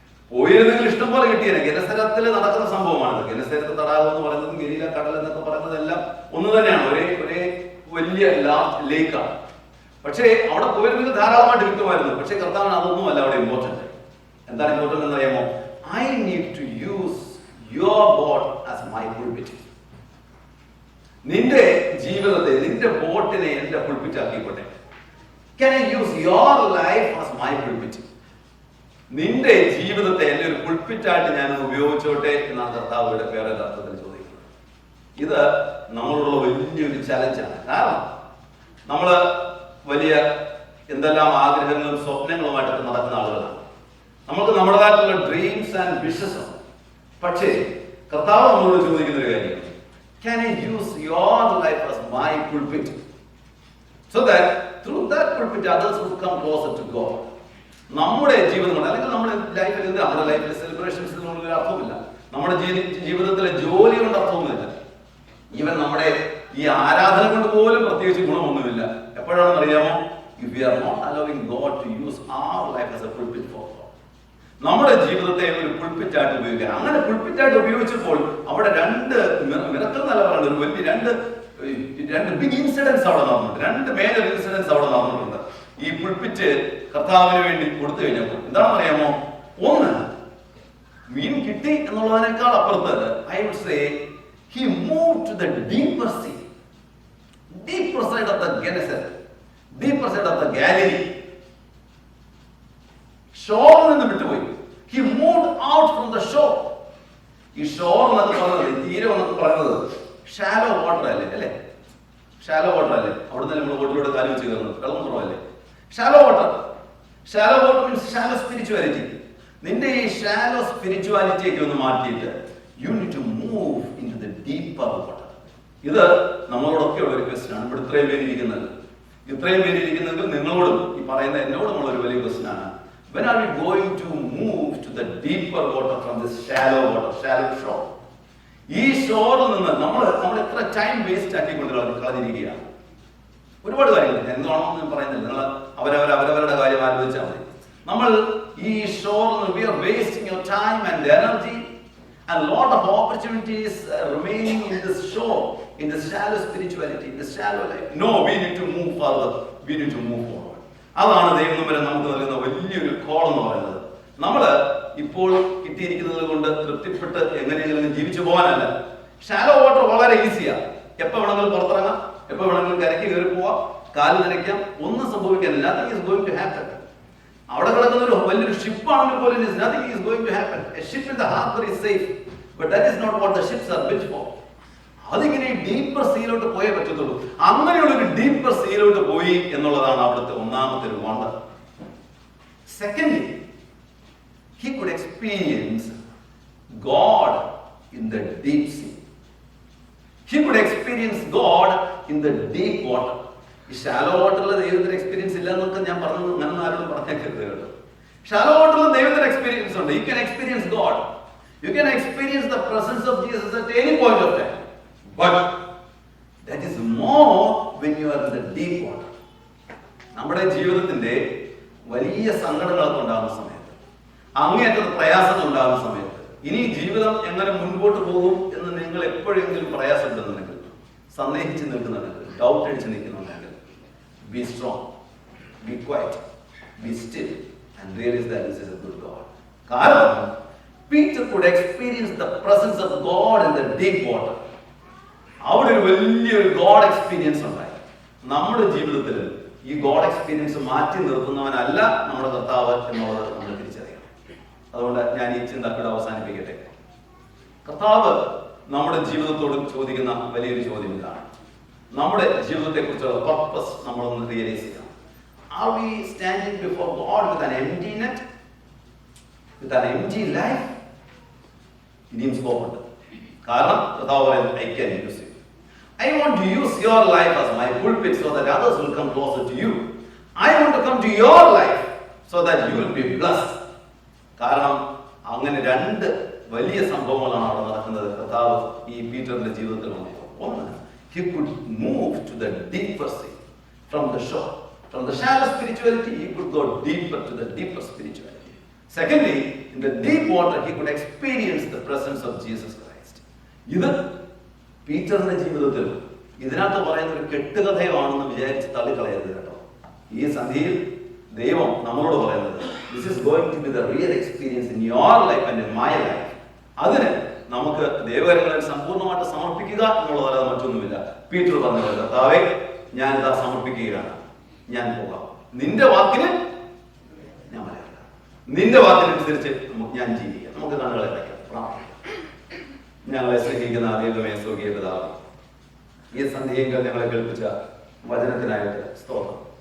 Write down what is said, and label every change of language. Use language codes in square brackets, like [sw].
[ml] പോയിരുന്നെങ്കിൽ ഇഷ്ടം പോലെ കിട്ടിയേനെ. ഗെനസരത്തിൽ നടക്കുന്ന സംഭവമാണ്. ഗെനസരത്ത് തടാകം എന്ന് പറയുന്നതും ഗലീല കടൽ എന്നൊക്കെ പറയുന്നതെല്ലാം ഒന്ന് തന്നെയാണ്, ഒരേ വലിയ ലേക്കാണ്. പക്ഷേ അവിടെ പോയിരുന്നെങ്കിൽ ധാരാളമായിട്ട് കിട്ടുമായിരുന്നു. പക്ഷേ കർത്താവിന് അതൊന്നും അല്ല അവിടെ ഇമ്പോർട്ടന്റ്. എന്താണ് ഇമ്പോർട്ടന്റ് എന്ന് അറിയാമോ? [en] I need to use your boat as my pulpit. [ml] നിന്റെ ജീവിതത്തെ, നിന്റെ ബോട്ടിനെ എന്റെ pulpit ആക്കിക്കോട്ടെ. [en] Can I use your life as my pulpit? [ml] നിന്റെ ജീവിതത്തെ എന്റെ ഒരു പുൾപിറ്റായിട്ട് ഞാൻ ഉപയോഗിച്ചോട്ടെ എന്നാണ് കർത്താവ് വേറെ അർത്ഥത്തിൽ ചോദിക്കുന്നത്. ഇത് നമ്മളുള്ള വലിയൊരു ചലഞ്ചാണ്. കാരണം നമ്മള് വലിയ എന്തെല്ലാം ആഗ്രഹങ്ങളും സ്വപ്നങ്ങളുമായിട്ടൊക്കെ നടക്കുന്ന ആളുകളാണ്. നമുക്ക് നമ്മുടേതായിട്ടുള്ള [en] dreams and wishes [ml] ഉണ്ട്. പക്ഷേ കർത്താവ് നമ്മളോട് ചോദിക്കുന്ന ഒരു കാര്യം, [en] can I use your life as my pulpit so that through that pulpit others will come closer to God? [ml] നമ്മുടെ ജീവിതങ്ങൾ അല്ലെങ്കിൽ നമ്മുടെ ലൈഫിൽ നമ്മുടെ ലൈഫിലെ സെലിബ്രേഷൻസിനൊന്നും ഒരു അർത്ഥമില്ല. നമ്മുടെ ജീവിതത്തിലെ ജോലി കൊണ്ട് അർത്ഥമൊന്നുമില്ല. ഈവൻ നമ്മുടെ ഈ ആരാധന കൊണ്ട് പോലും പ്രത്യേകിച്ച് ഗുണമൊന്നുമില്ല. എപ്പോഴാണെന്ന് അറിയാമോ? [en] if we are not allowing God to use our life as a pulpit for God. [ml] നമ്മുടെ ജീവിതത്തെ ഒരു പുൾപിറ്റായിട്ട് ഉപയോഗിക്കുക. അങ്ങനെ പുൾപിറ്റായിട്ട് ഉപയോഗിച്ചപ്പോൾ അവിടെ രണ്ട് മിറക്കൽ എന്നല്ല പറയുന്നത്, ഒരു വലിയ രണ്ട് ബിഗ് ഇൻസിഡൻസ് അവിടെ നടന്നിട്ടുണ്ട്. രണ്ട് മേജർ ഇൻസിഡൻസ് അവിടെ നടന്നിട്ടുണ്ട്. ഈ പുൾപിറ്റ് കർത്താവിന് വേണ്ടി കൊടുത്തു കഴിഞ്ഞപ്പോൾ എന്താണെന്ന് അറിയാമോ? ഒന്ന്, മീൻ കിട്ടി എന്നുള്ളതിനേക്കാൾ അപ്പുറത്ത് [en] I would say he moved to the deeper sea, deeper side of the Gennesaret, deeper side of the Galilee, [ml] ഷോറിൽ നിന്ന് വിട്ടുപോയി. [en] He moved out from the shore. [ml] ഈ ഷോർ എന്നൊക്കെ പറഞ്ഞത്, തീരം എന്നൊക്കെ പറയുന്നത് ഷാലോ വാട്ടർ അല്ലേ? ഷാലോ വാട്ടർ അല്ലേ? അവിടെ നിന്ന് നമ്മൾ ബോട്ടിലൂടെ കാര്യം വെച്ച് കയറുന്നത് വെള്ളം കുറവല്ലേ? [en] Shallow water means shallow spirituality. [ml] നിന്റെ ഈ ഷാലോ സ്പിരിച്വാലിറ്റിയൊക്കെ ഒന്ന് മാറ്റിയിട്ട് [en] You need to move into the deeper water. [ml] ഇത് നമ്മളോടൊക്കെ ഉള്ള ഒരു ക്വസ്റ്റ്യൻ ആണ്. ഇവിടെ ഇത്രയും പേര് ഇരിക്കുന്നെങ്കിൽ നിങ്ങളോടും ഈ പറയുന്ന എന്നോടുമുള്ള ഒരു വലിയ ക്വസ്റ്റ്യൻ ആണ്. [en] When are we going to move to the deeper water from this shallow shore? [ml] ഈ ഷോറിൽ നിന്ന് നമ്മൾ എത്ര ടൈം വേസ്റ്റ് ആക്കിക്കൊണ്ട് കളഞ്ഞിരിക്കുകയാണ്. ഒരുപാട് കാര്യങ്ങൾ എന്താണോ ഞാൻ പറയുന്നില്ല, നിങ്ങൾ അവരവരുടെ കാര്യം ആലോചിച്ചാൽ മതി. നമ്മൾ ഈ ഷോറിൽ [en] we are wasting your time and energy and lot of opportunities remaining in this shore, in this shallow spirituality, in this shallow life. No, we need to move further. We need to move forward. [ml] അതാണ് ദൈവം വരെ നമുക്ക് നൽകുന്ന വലിയൊരു call എന്ന് പറയുന്നത്. നമ്മൾ ഇപ്പോൾ കിട്ടിയിരിക്കുന്നത് കൊണ്ട് തൃപ്തിപ്പെട്ട് എങ്ങനെയെങ്കിലും ജീവിച്ചു പോകാനല്ല. ഷാലോ വാട്ടർ വളരെ ഈസിയാ. എപ്പോൾ വേണമെങ്കിലും പുറത്തിറങ്ങാം, എപ്പോൾ വേണമെങ്കിലും കരയ്ക്ക് കയറി പോവാം, കാല് നനയ്ക്കാം, ഒന്നും സംഭവിക്കാനില്ല. [en] Nothing is going to happen. [ml] അവിടെ കിടക്കുന്ന ഒരു വലിയൊരു ഷിപ്പാണെങ്കിൽ പോലും [en] nothing is going to happen. A ship in the harbor is safe, but that is not what the ships are built for. [ml] അതിങ്ങനെ ഡീപ്പർ സീയിലോട്ട് പോയേ പറ്റത്തുള്ളൂ. അങ്ങനെയുള്ള ഒരു ഡീപ്പർ സീയിലോട്ട് പോയി എന്നുള്ളതാണ് അവിടുത്തെ ഒന്നാമത്തെ ഒരു wonder. [en] Secondly, he could experience God in the deep sea. He could experience God in the deep water. [ml] ഈ ഷാലോ വാട്ടറിൽ ദൈവത്തിന് എക്സ്പീരിയൻസ് ഇല്ല എന്നൊക്കെ ഞാൻ പറഞ്ഞു, ഞാൻ ആരോടും പറഞ്ഞേക്കരുത് കേട്ടോ. ഷാലോ വാട്ടറിൽ ദൈവത്തിന് എക്സ്പീരിയൻസ് ഉണ്ട്. [en] You can experience God. You can experience the presence of Jesus at any point of time. But that is more when you are in the deep water. [ml] നമ്മുടെ ജീവിതത്തിന്റെ വലിയ സങ്കടങ്ങളൊക്കെ ഉണ്ടാകുന്ന സമയത്ത്, അങ്ങേയറ്റം പ്രയാസങ്ങൾ ഉണ്ടാകുന്ന സമയത്ത്, ഇനി ജീവിതം എങ്ങനെ മുൻപോട്ട് പോകും എന്ന് നിങ്ങൾ എപ്പോഴെങ്കിലും പ്രയാസപ്പെടുന്നുണ്ടെങ്കിൽ, സന്ദേഹിച്ച് നിൽക്കുന്നുണ്ടെങ്കിൽ, ഡൗട്ട് അടിച്ച് നിൽക്കുന്നുണ്ടെങ്കിൽ, [en] be strong, be quiet, be still and realize that this is a good God. കാരണം Peter could experience the presence of God in the deep water. [ml] അവിടെ ഒരു വലിയൊരു ഗോഡ് എക്സ്പീരിയൻസ് ഉണ്ടായി. നമ്മുടെ ജീവിതത്തിൽ ഈ ഗോഡ് എക്സ്പീരിയൻസ് മാറ്റി നിർത്തുന്നവനല്ല നമ്മുടെ കർത്താവ് എന്നുള്ളത് നമ്മൾ തിരിച്ചറിയണം. അതുകൊണ്ട് ഞാൻ ഈ ചിന്ത ഇവിടെ അവസാനിപ്പിക്കട്ടെ. കർത്താവ് നമ്മുടെ ജീവിതത്തോട് ചോദിക്കുന്ന വലിയൊരു ചോദ്യം ഇതാണ്. നമ്മുടെ ജീവിതത്തെ കുറിച്ചുള്ള പർപ്പസ് നമ്മളൊന്ന് റിയലൈസ് ചെയ്യണം. [en] Are we standing before God with an empty net? With an empty life? [ml] ഇനിയും സ്കോപ്പ് ഉണ്ട്. കാരണം കർത്താവ് പറയുന്നത് [en] I can use you. I want to use your life as my pulpit so that others will come closer to you. I want to come to your life so that you will be blessed. [ml] കാരണം അങ്ങനെ രണ്ട് വലിയ സംഭവങ്ങളാണ് അവിടെ നടക്കുന്നത്. കർത്താവ് ഈ പീറ്ററിന്റെ ജീവിതത്തിൽ വന്നപ്പോൾ ഒന്ന്, [en] he could move to the deeper sea from the shore. From the shallow spirituality, he could go deeper to the deeper spirituality. Secondly, in the deep water, he could experience the presence of Jesus Christ. [ml] ഇത് പീറ്ററിന്റെ ജീവിതത്തിൽ ഇതിനകത്ത് പറയുന്ന ഒരു കെട്ടുകഥയാണെന്ന് വിചാരിച്ച് തള്ളിക്കളയരുത് കേട്ടോ. ഈ സന്ധിയിൽ ദൈവം നമ്മളോട് പറയുന്നത് [en] this is going to be the real experience in your life and in my life. [ml] അതിന് നമുക്ക് ദൈവകരങ്ങളിൽ സമ്പൂർണ്ണമായിട്ട് സമർപ്പിക്കുക എന്നുള്ളതല്ലാതെ മറ്റൊന്നുമില്ല. പീറ്റർ പറഞ്ഞത്, കർത്താവേ ഞാനിതാ സമർപ്പിക്കുകയാണ്, ഞാൻ പോകാം, നിന്റെ വാക്കിന് ഞാൻ മലയാളം, നിന്റെ വാക്കിനനുസരിച്ച് ഞാൻ ജീവിക്കാം. നമുക്ക് കണ്ണുകളെ വയ്ക്കാം, പ്രാർത്ഥിക്കാം. ഞങ്ങളെ സ്നേഹിക്കുന്ന ദൈവമേ, സ്വർഗീയ പിതാവേ, ഈ സന്ധ്യയെങ്കിൽ ഞങ്ങളെ കേൾപ്പിച്ച വചനത്തിനായിട്ട് സ്തോത്രം.